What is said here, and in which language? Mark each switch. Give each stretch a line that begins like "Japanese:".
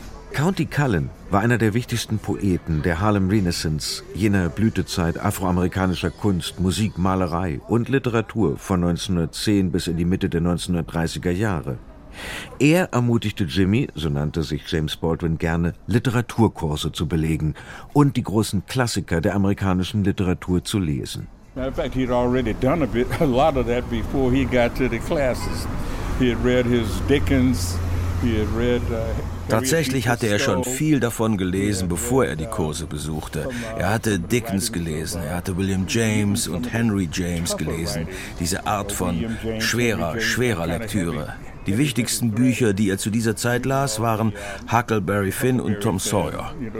German: County Cullen war einer der wichtigsten Poeten der Harlem Renaissance, jener Blütezeit afroamerikanischer Kunst, Musik, Malerei und Literatur von 1910 bis in die Mitte der 1930er Jahre. Er ermutigte Jimmy, so nannte sich James Baldwin gerne, Literaturkurse zu belegen und die großen Klassiker der amerikanischen Literatur zu lesen.
English: In fact, he'd already done a lot of that before he got to the classes. He had read his Dickens, he had read...
German: Tatsächlich hatte er schon viel davon gelesen, bevor er die Kurse besuchte. Er hatte Dickens gelesen, er hatte William James und Henry James gelesen. Diese Art von schwerer Lektüre. Die wichtigsten Bücher, die er zu dieser Zeit las, waren Huckleberry Finn und Tom Sawyer.